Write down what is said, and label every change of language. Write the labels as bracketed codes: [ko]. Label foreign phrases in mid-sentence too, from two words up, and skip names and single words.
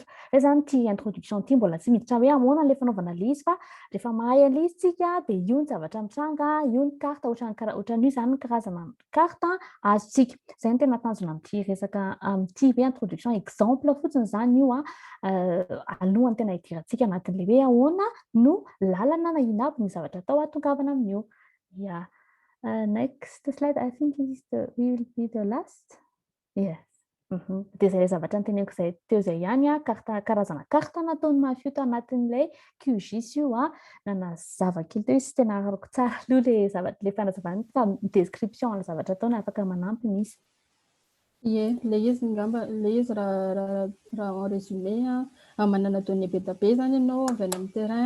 [mg] Zay zany ty introduction ty mbola tsy miditra hoe ahoana le fanaovana an'ilay izy fa rehefa mahay an'ilay izy tsika dia io ny zavatra mitranga, io ny karta ohatran'io zany ny karazana karta azontsika. Zay ny tena tanjona amin'ity resaka amin'ity hoe [fr] introduction exemple [mg] fotsiny zany io alohan'ny tena hidirantsika anatin'le hoe ahoana no lalana na inabo ny zavatra atao atongavana amin'io. [en] Yeah. Next slide, I think will be the last. Yes. [mg] Dia zay zavatra nyteneniko zay teo zay ihany karazana karta nataony mafio anatin'ilay QGIS io na zavakely teo izy tena araroko tsara aloha le zavatra le fanazavana fa description ny zavatra ataony afaka manampy misy. Ie, le izy ngamba le izy raha [fr] en résumé [mg] manana données be da be zany ianao avy any amin'ny terrain